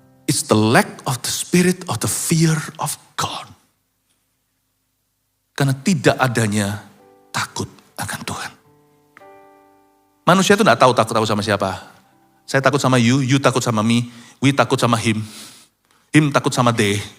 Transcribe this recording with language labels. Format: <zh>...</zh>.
<en>It's the lack of the spirit of the fear of God.</en> <id>Karena tidak adanya takut akan Tuhan. Manusia itu tidak tahu takut sama siapa. Saya takut sama you takut sama me, we takut sama him takut sama they.</id>